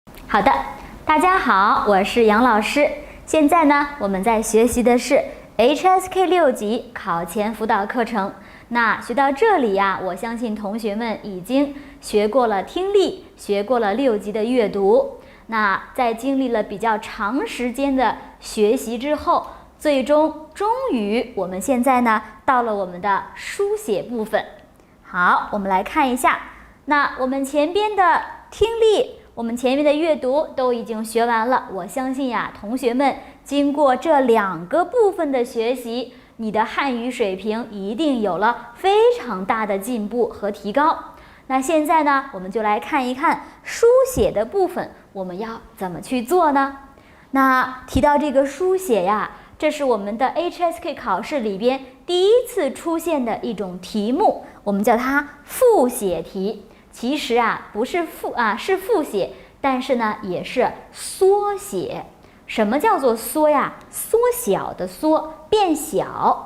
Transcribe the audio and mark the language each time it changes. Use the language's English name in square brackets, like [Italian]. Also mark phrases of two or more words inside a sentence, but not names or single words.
[Chinese] 好的，大家好，我是杨老師。現在呢，我們在學習的是 HSK 6 級考前輔導課程。那學到這裡呀，我相信同學們已經學過了聽力，學過了6級的閱讀。那在經歷了比較長時間的學習之後，終於我們現在呢到了我們的書寫部分。好，我們來看一下。那我們前邊的聽力，我們前面的閱讀都已經學完了。我相信呀，同學們經過這2個部分的學習，你的漢語水平一定有了非常大的進步和提高。那現在呢，我們就來看一看書寫的部分，我們要怎麼去做呢？那提到这個書寫呀，這是我們的 HSK 考試裡邊第一次出現的一種題目，我們叫它複寫題。其實啊，不是是複寫，但是呢，也是縮寫。什麼叫做縮呀？縮小的縮，變小。